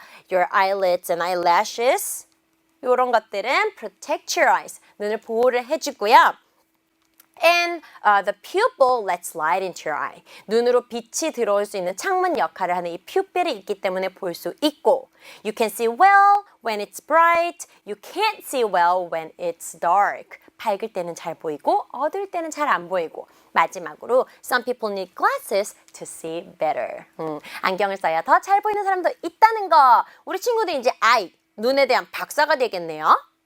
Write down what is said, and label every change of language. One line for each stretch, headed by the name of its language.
English: Your eyelids and eyelashes.
Korean: 이런 것들은
English: protect your eyes.
Korean: 눈을 보호를 해주고요.
English: And the pupil lets light into your eye.
Korean: 눈으로 빛이 들어올 수 있는 창문 역할을 하는 이 pupil이 있기 때문에 볼 수 있고
English: You can see well when it's bright. You can't see well when it's dark.
Korean: 밝을 때는 잘 보이고 어두울 때는 잘 안 보이고 마지막으로
English: Some people need glasses to see better.
Korean: 안경을 써야 더 잘 보이는 사람도 있다는 거. 우리 친구들 이제 eye, 눈에 대한 박사가 되겠네요.